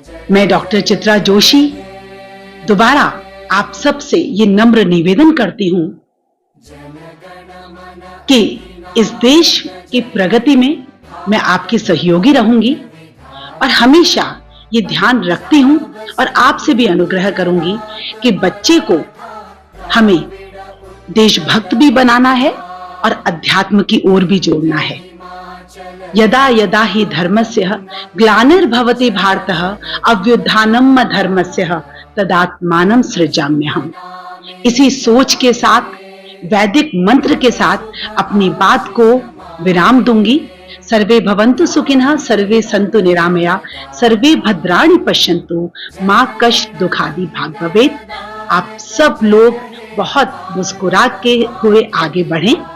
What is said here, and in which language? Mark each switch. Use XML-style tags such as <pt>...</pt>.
<hi>मैं डॉक्टर चित्रा जोशी दोबारा आप सब से ये नम्र निवेदन करती हूं कि इस देश की प्रगति में मैं आपकी सहयोगी रहूंगी और हमेशा ये ध्यान रखती हूं और आपसे भी अनुग्रह करूंगी कि बच्चे को हमें देशभक्त भी बनाना है और अध्यात्म की ओर भी जोड़ना है।</hi> <sa>यदा यदा ही धर्मस्य ग्लानिर्भवति भारतः अभ्युत्थानम् धर्मस्य तदात्मानं सृजाम्यहम्।</sa> <hi>इसी सोच के साथ, वैदिक मंत्र के साथ अपनी बात को विराम दूंगी।</hi> <sa>सर्वे भवन्तु सुखिनः, सर्वे सन्तु निरामया, सर्वे भद्राणि पश्यन्तु, मां कष्ट दुखादि भाग भवेत्।</sa> <hi>आप सब लोग बहुत मुस्कुरा के हुए आगे बढ़ें।</hi>